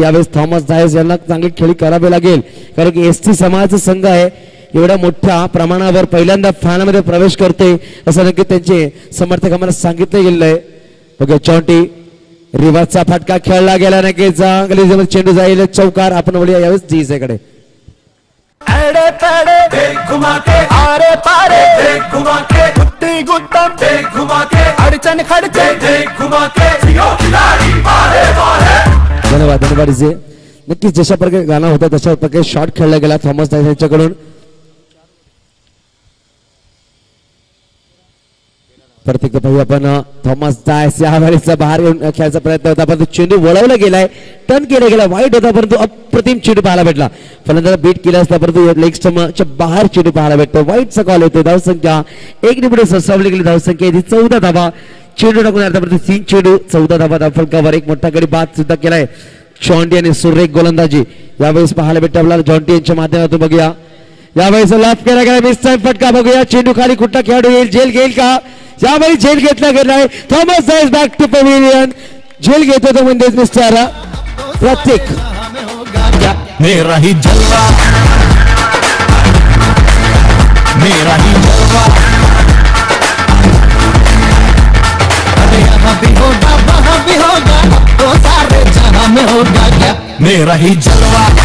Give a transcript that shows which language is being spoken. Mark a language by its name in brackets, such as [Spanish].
[Marathi] यावेळेस थॉमस जायस यांना चांगली खेळी करावी लागेल कारण की एसटी समाजाचा संघ आहे. एवढ्या मोठ्या प्रमाणावर पहिल्यांदा फायनलमध्ये प्रवेश करते असं नक्की त्यांचे समर्थक आम्हाला सांगितलं गेलेलं आहे. बघा जॉन्टी रिव्हर्सचा फटका खेळला गेला. नक्कीच चांगली चेंडू जाईल चौकार. आपण वळूया यावेळेस जीजेकडे. [Hindi] एड़े पेड़े देख घुमा के आरे पारे देख घुमा के गुट्टी गुट्टम देख घुमा के अड़चन खड़चे देख घुमा के जियो खिलाड़ी मारे मारे. [Marathi] धन्यवाद जे. नक्कीच जशा प्रकारे गाणं होतं तशा प्रकारे शॉट खेळला गेला थॉमस दास यांच्याकडून. प्रत्येक पाहूया आपण थॉमस दास यावेळेचा बाहेर येऊन खेळायचा प्रयत्न होता परंतु चेंडू वळवला गेलाय. टर्न केला गेला. वाईट होता परंतु अप्रतिम चेंडू पाहायला भेटला. फलंदाज बीट केला असता परंतु लेग स्टंपच्या बाहेर चेंडू पाहायला भेटतो. वाईटचा कॉल येतो. धावसंख्या 1 निमिष सरसावली गेली. धावसंख्या 14 धावा. चेंडू टाकून आतापर्यंत 3 चेंडू 14 धावा धावफलकावर. एक मोठा गडी बाद सुद्धा केलाय. जॉन्टी आणि सुरेख गोलंदाजी यावेळेस पाहायला भेटतो आपल्याला. जॉन्टी यांच्या माध्यमातून बघूया यावेळेस लाभ केला गेला. मिस टाइम फटका बघूया. चेंडू खाली कुठला खेळाडू येईल. झेल घेईल का. यावेळी झेल घेतला गेलाय. Thomas Das back to pavilion. झेल घेतो तो म्हणजे मिस्टर प्रत्येक. [Hindi] मेरा ही जलवा मेरा ही जलवा. अरे यहाँ भी होगा वहाँ भी होगा तो सारे जहां में होगा क्या मेरा ही जलवा.